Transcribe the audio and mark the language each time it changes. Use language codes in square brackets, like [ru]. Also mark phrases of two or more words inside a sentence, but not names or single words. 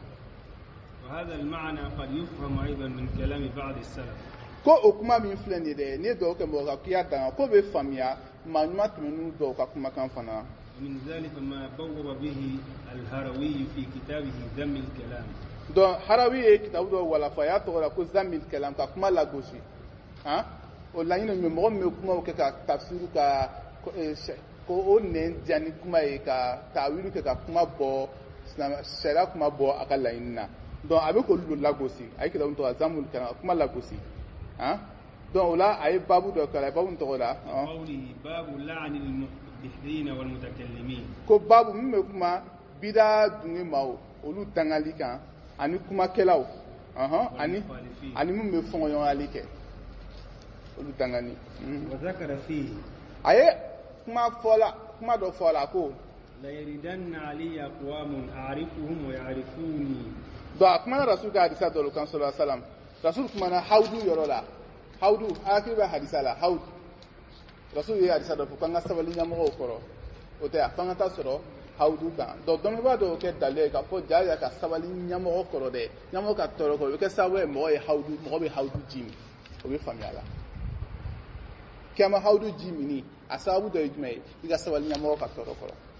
[ar] وهذا المعنى قد يفهم أيضا من كلام بعض السلف [bm] ko o kuma min filɛ nin ye dɛ n'i ye dugawu kɛ mɔgɔ kan k'i y'a danga ko bɛ faamuya maa ɲuman tɛmɛn'u dɔw ka kumakan fana [ar] ومن ذلك ما بوب به الهروي في كتابه ذم الكلام [bm] donc harawi ye kitabu dɔ walafa a y'a tɔgɔ la ko zamil kalam ka kuma lagosi o laɲini min mɔgɔ min bɛ kumaw kɛ ka tafsiru ka ko o nɛn diya ni kuma ye ka tawilu kɛ ka kuma bɔ sariya kuma bɔ a ka laɲini na donc a bɛ k'olu lagosi a ye kitabu tɔgɔ la zamil kalam ka kuma lagosi donc o la a ye babu dɔ kala babu tɔgɔ la [ar] قوله باب لعن المحدثين والمتكلمين [bm] ko babu min bɛ kuma bida dunge maaw olu dangali kan ani kumakɛlaw ani min bɛ fɔɲɔgɔnyali kɛ olu dangani [ar] وذكر فيه [bm] a ye kuma dɔ fɔ la ko [ar] ليردن علي أقوام أعرفهم ويعرفوني [bm] donc a kumana rasul ka hadisa dɔ kan [ar] صلى الله عليه وسلم [bm] rasul kumana hawdu yɔrɔ la hawdu hakili bɛ hadisa la hawdu rasul ye hadisa dɔ fɔ k'an ka sabali ɲɛmɔgɔw kɔrɔ o tɛ a f'an ka taa sɔrɔ hawdu kan donc dɔnniba dɔw kɛ dalilu ye k'a fɔ jaa ka sabali ɲɛmɔgɔ kɔrɔ dɛ ɲɛmɔgɔ ka tɔɔrɔ kɔrɔ o bɛ kɛ sababu ye mɔgɔ bɛ hawdu ji min o bɛ faamuya la kɛma hawdu jimini a sababu dɔ ye jumɛn ye i ka sabali ɲɛmɔgɔ ka tɔɔrɔ kɔrɔ